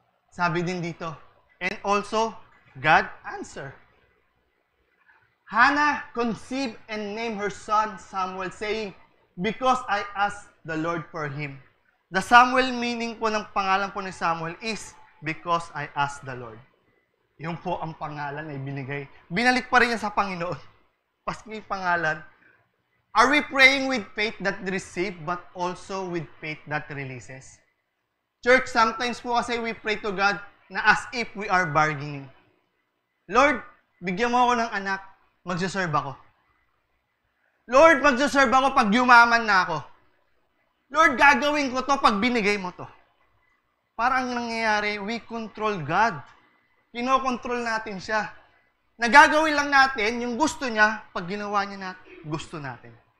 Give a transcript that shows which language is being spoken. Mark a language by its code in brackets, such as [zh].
[tl] Sabi din dito, [en] and also, God answer. Hannah conceived and named her son Samuel, saying, because I asked the Lord for him. The Samuel meaning [tl] po ng pangalan po ni [en] Samuel is, because I asked the Lord. [tl] Yung po ang pangalan na ibinigay. Binalik pa rin niya sa Panginoon. Paski pangalan. [en] Are we praying with faith that receive, but also with faith that releases? Church, sometimes [tl] po kasi [en] we pray to God na as if we are bargaining. [tl] Lord, bigyan mo ako ng anak, magsaserve ako. Lord, magsaserve ako pag yumaman na ako. Lord, gagawin ko to pag binigay mo to. Parang nangyayari, [en] we control God. [tl] Kinokontrol natin siya. Nagagawin lang natin yung gusto niya pag ginawa niya natin, gusto natin.